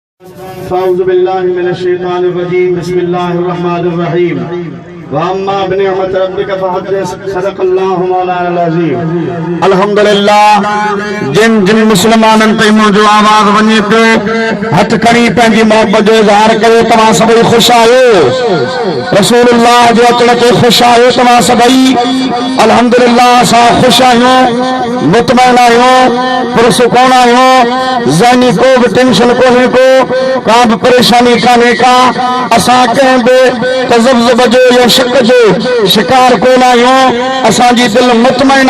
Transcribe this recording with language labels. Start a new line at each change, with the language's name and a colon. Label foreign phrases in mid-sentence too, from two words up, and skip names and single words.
Arabic: أعوذ بالله من الشيطان الرجيم بسم الله الرحمن الرحيم وأما بنعمة ربك فحدث صدق الله مولانا العظيم
Sindhi: अल्हम्दुलिल्लाह जिन जिन मुसलमानन ते मुंहिंजो आवाज़ वञे पियो हथ खणी पंहिंजी मोहबत जो इज़हार कयो तव्हां सभई ख़ुशि आहियो रसूलुल्लाह जे अचण ते ख़ुशि आहियो तव्हां सभई अल्हम्दुलिल्लाह असां ख़ुशि आहियूं मुतमइन आहियूं पुरसुकून आहियूं ज़हनी को बि टेंशन कोन्हे को का बि परेशानी कान्हे का असां कंहिं बि तज़ब्ज़ुब जो या शक जो शिकार कोन आहियूं असांजी दिलि मुतमइन